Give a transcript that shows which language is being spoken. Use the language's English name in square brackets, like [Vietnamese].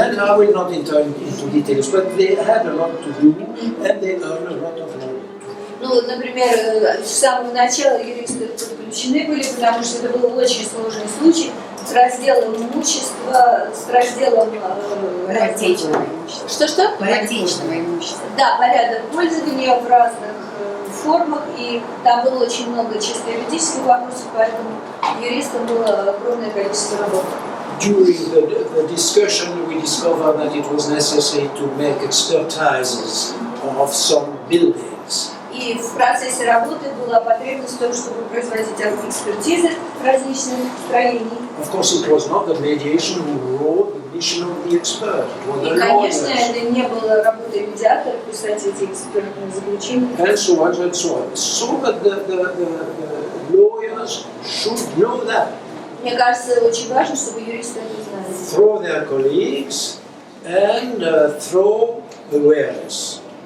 [English] And I will not enter into details, but they had a lot to do and they earned a lot of money. [Russian] Ну вот, например, с самого начала юристы подключены были, потому что это был очень сложный случай с разделом имущества, с разделом Ипотечного имущества. Что-что? Ипотечного имущества. Да, порядок пользования в разных формах, и там было очень много чисто юридических вопросов, поэтому юристам было огромное количество работы. [English] During the discussion, we discovered that it was necessary to make expertises of some buildings. [Russian] И в процессе работы была потребность в том, чтобы производить экспертизы различных строений. [English] Of course, it was not the mediation who wrote the mission of the expert. It was the [Russian] И, конечно, [English] lawyers. [Russian] это не было работой медиатора писать эти экспертные заключения. [English] And so on and so on. So that the lawyers should know that. [Russian] Мне кажется, очень важно, чтобы юристы это знали. [English] Through their colleagues and through awareness.